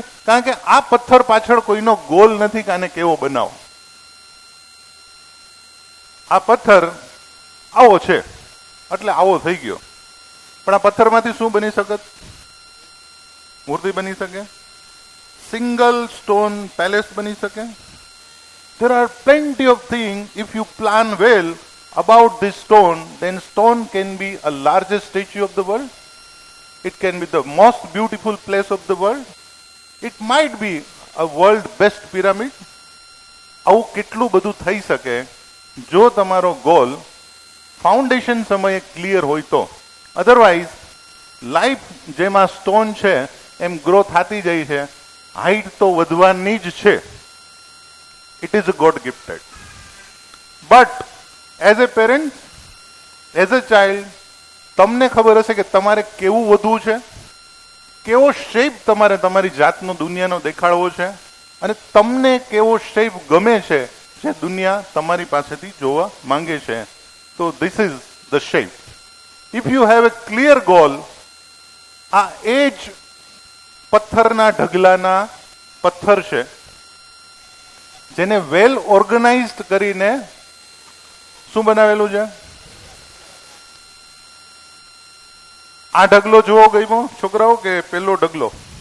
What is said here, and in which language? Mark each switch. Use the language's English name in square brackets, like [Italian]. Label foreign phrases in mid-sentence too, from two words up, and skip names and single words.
[Gujarati] કારણ કે આ પથ્થર પાછળ કોઈનો ગોલ નથી કે આને કેવો બનાવો. આ પથ્થર આવો છે એટલે આવો થઈ ગયો. પણ આ પથ્થરમાંથી શું બની શકે? મૂર્તિ બની શકે? [English] single stone palace બની શકે? There are plenty of things. If you plan well about this stone, then stone can be a largest statue of the world. It can be the most beautiful place of the world. It might be a world best pyramid. [Gujarati] આવું કેટલું બધું થઈ શકે જો તમારો [English] goal foundation [Gujarati] સમયે ક્લિયર હોય તો. [English] otherwise life [Gujarati] જેમાં સ્ટોન છે એમ ગ્રો થતી જાય છે, હાઈટ તો વધવાની જ છે. [English] It is a God gifted. But as a parent, as a child, [Gujarati] તમને ખબર હશે કે તમારે કેવું વધવું છે, કેવો શેપ તમારે તમારી જાતનો દુનિયાનો દેખાડવો છે, અને તમને કેવો શેપ ગમે છે જે દુનિયા તમારી પાસેથી જોવા માંગે છે. [English] તો this is the shape. If you have a clear goal, [Gujarati] આ એ જ પથ્થરના ઢગલાના પથ્થર છે જેને [English] well organized [Gujarati] કરીને શું બનાવેલું છે? આ ઢગલો જોવો ગયો છોકરાઓ કે પેલો ઢગલો?